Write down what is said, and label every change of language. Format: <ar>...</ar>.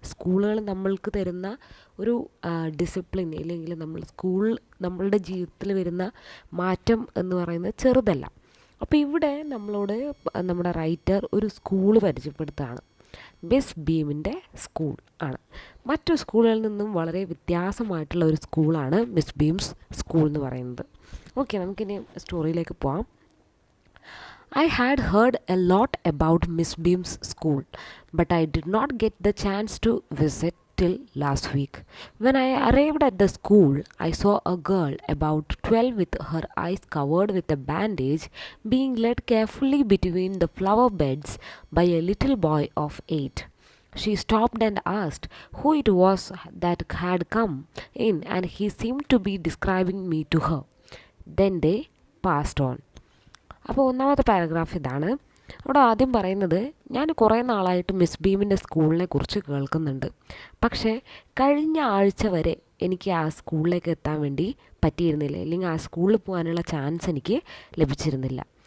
<ml>സ്കൂളുകൾ നമ്മൾക്ക് തരുന്ന ഒരു ഡിസിപ്ലിൻ ഇല്ലെങ്കിൽ നമ്മളുടെ ജീവിതത്തിൽ വരുന്ന മാറ്റം എന്ന് പറയുന്നത് ചെറുതല്ല. അപ്പോൾ ഇവിടെ നമ്മളോട് നമ്മുടെ റൈറ്റർ ഒരു സ്കൂൾ പരിചയപ്പെടുത്തുകയാണ്. മിസ് ബീമിൻ്റെ സ്കൂൾ ആണ്. മറ്റു സ്കൂളുകളിൽ നിന്നും വളരെ വ്യത്യാസമായിട്ടുള്ള ഒരു സ്കൂളാണ് മിസ് ബീംസ് സ്കൂൾ എന്ന് പറയുന്നത്. ഓക്കെ, നമുക്കിനി സ്റ്റോറിയിലേക്ക് പോവാം.</ml> <en>I had heard a lot about Miss Beam's school, but I did not get the chance to visit till last week. When I arrived at the school, I saw a girl about 12 with her eyes covered with a bandage being led carefully between the flower beds by a little boy of 8. She stopped and asked who it was that had come in, and he seemed to be describing me to her. Then they passed on.</en> <ml>അപ്പോൾ ഒന്നാമത്തെ paragraph ഇതാണ്. അവിടെ ആദ്യം പറയുന്നത്, ഞാൻ കുറേ നാളായിട്ട് miss ബീമിൻ്റെ സ്കൂളിനെ കുറിച്ച് കേൾക്കുന്നുണ്ട്, പക്ഷേ കഴിഞ്ഞ ആഴ്ച വരെ എനിക്ക് ആ സ്കൂളിലേക്ക് എത്താൻ വേണ്ടി പറ്റിയിരുന്നില്ല, അല്ലെങ്കിൽ ആ സ്കൂളിൽ പോകാനുള്ള ചാൻസ് എനിക്ക് ലഭിച്ചിരുന്നില്ല.</ml>